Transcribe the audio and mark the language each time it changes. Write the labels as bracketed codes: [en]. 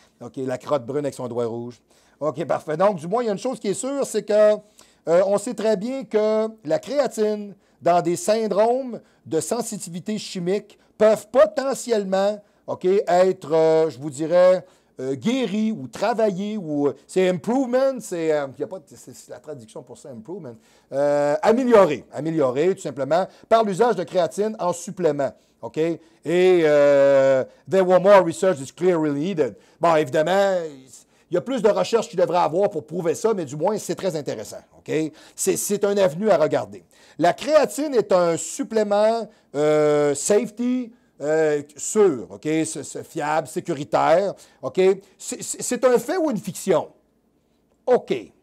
[fr] OK, la crotte brune avec son doigt rouge. OK, parfait. Donc, du moins, il y a une chose qui est sûre, c'est que on sait très bien que la créatine, dans des syndromes de sensitivité chimique, peuvent potentiellement, OK, être, je vous dirais, guéris ou travaillés, ou c'est improvement, c'est la traduction pour ça, improvement, amélioré tout simplement par l'usage de créatine en supplément. OK? [en] Et there were more research is clearly needed. [fr] Bon, évidemment, il y a plus de recherches qu'il devrait avoir pour prouver ça, mais du moins, c'est très intéressant. OK? C'est un avenue à regarder. La créatine est un supplément safety, sûr, OK? C'est fiable, sécuritaire, OK? C'est un fait ou une fiction? OK.